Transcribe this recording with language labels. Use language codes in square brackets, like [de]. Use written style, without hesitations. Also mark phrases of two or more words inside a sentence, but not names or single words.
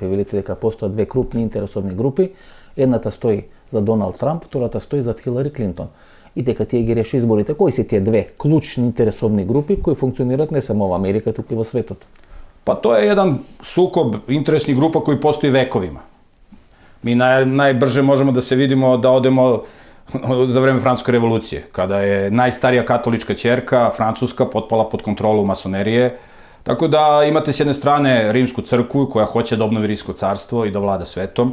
[mk] Велите дека постојат две крупни интересовни групи. Едната стои за Доналд Трамп, втората стои за Хилари Клинтон. И дека тие ги реши изборите. Кои се тие две клучни интересовни групи кои функционираат не само во Америка, туку и во светот? [sr] Па тоа е еден сукоб интересни група кои постои вековима. Mi najbrže možemo da se vidimo, da odemo za vreme Francuske revolucije, kada je najstarija katolička ćerka, Francuska, potpala pod kontrolu masonerije. Tako da imate s jedne strane Rimsku crkvu koja hoće da obnovi Rimsko carstvo i da vlada svetom.